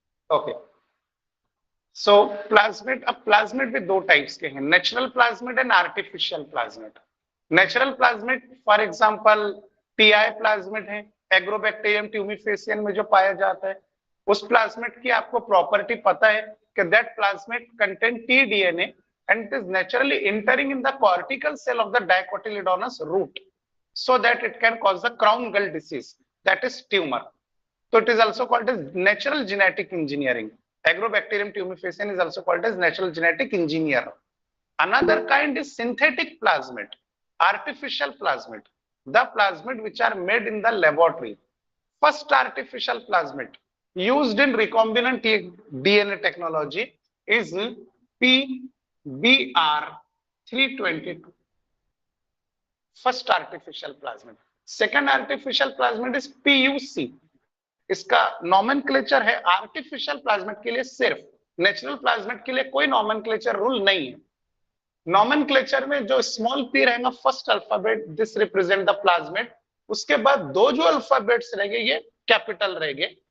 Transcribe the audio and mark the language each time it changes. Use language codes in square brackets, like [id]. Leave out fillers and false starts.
[en] Okay. So plasmid, [hi] अब plasmid भी दो टाइप्स के हैं, natural plasmid and artificial plasmid. Natural plasmid for example TI plasmid है, एग्रोबैक्टीरियम ट्यूमिफेसियन में जो पाया जाता है। उस प्लाज्मिड की आपको प्रॉपर्टी पता है कि [en] That plasmid contain T DNA and it is naturally entering in the cortical cell of the dicotyledonous root so that it can cause the crown gall disease, that is tumor. So it is also called as natural genetic engineering. Agrobacterium tumefaciens is also called as natural genetic engineer. Another kind is synthetic plasmid, artificial plasmid, the plasmid which are made in the laboratory. First artificial plasmid used in recombinant DNA technology is BR322, first artificial plasmid. Second artificial plasmid is PUC. [hi] इसका nomenclature है artificial plasmid के लिए सिर्फ, natural plasmid के लिए कोई nomenclature rule नहीं है। नॉमेनक्लेचर में जो स्मॉल पी रहेगा first alphabet, [en] This represent the plasmid. [hi] उसके बाद दो जो अल्फाबेट्स रहेंगे ये कैपिटल रहेंगे।